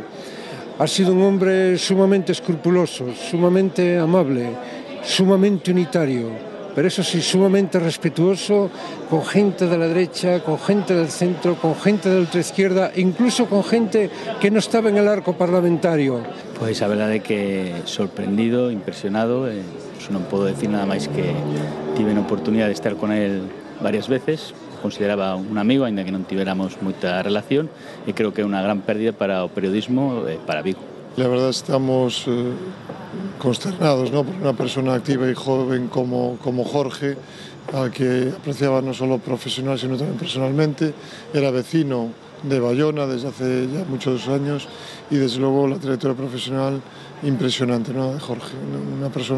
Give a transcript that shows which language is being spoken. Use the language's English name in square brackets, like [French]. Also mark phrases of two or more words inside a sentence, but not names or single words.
[Spanish] Ha sido un hombre sumamente escrupuloso, sumamente amable, sumamente unitario, pero eso sí, sumamente respetuoso con gente de la derecha, con gente del centro, con gente de la ultraizquierda, incluso con gente que no estaba en el arco parlamentario. [Galician] Pois a verdade é que sorprendido, impresionado, non podo decir nada máis que tive a oportunidade de estar con él varias veces. Consideraba un amigo, aínda que non tiveramos moita relación, e creo que é unha gran pérdida para o periodismo e para Vigo. [Spanish] La verdad estamos consternados, ¿no?, por una persona activa y joven como Jorge, al que apreciaba no solo profesional sino también personalmente. Era vecino de Bayona desde hace ya muchos años, y desde luego la trayectoria profesional impresionante, ¿no?, de Jorge.